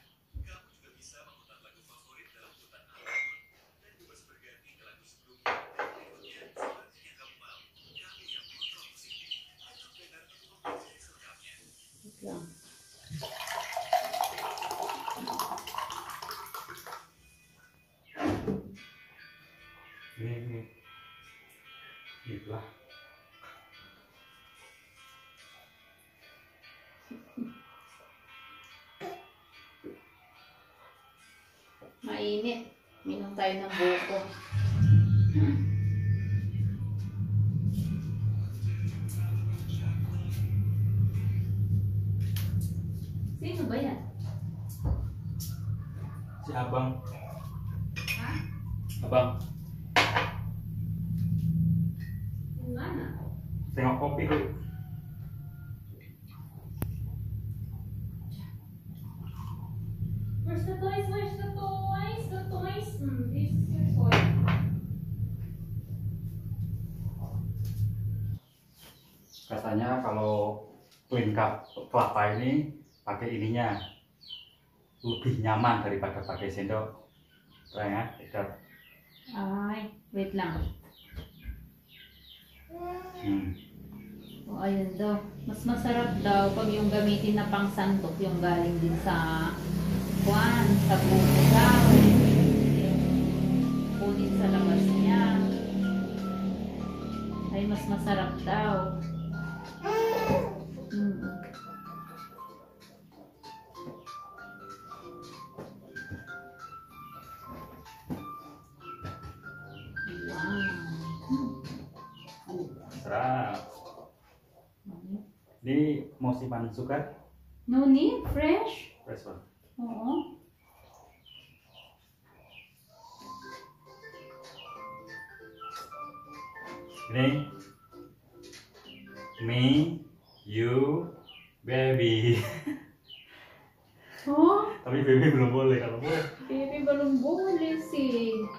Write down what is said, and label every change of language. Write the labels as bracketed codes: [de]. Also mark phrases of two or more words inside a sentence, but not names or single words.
[ms] Lang. Ini. Itulah. Mainit. [tl] Minum tayo ng buko. Sino ba yan? Si Abang. Ha? Abang. Yung mana? [ms] Tengok kopi dulu. [en] Where's the toys? This is your toy. [ms] Katanya kalau [en] twin cup [ms] kelapa ini pakai ininya lebih nyaman daripada pakai sendok. Ya, kita. [tl] Ay, wait lang. O, ayun daw. Mas masarap daw pag yung gamitin na pang sandok yung galing din sa sa buko daw. Yung kunin sa labas niya. Ay, mas masarap daw. Serap. [ms] Ini mau simpan sugar? [en] No need, fresh. Fresh one. [tl] Oo. [en] Ini me, you, baby. Oh, [ms] Tapi baby belum boleh, kalau boleh. baby belum boleh sih.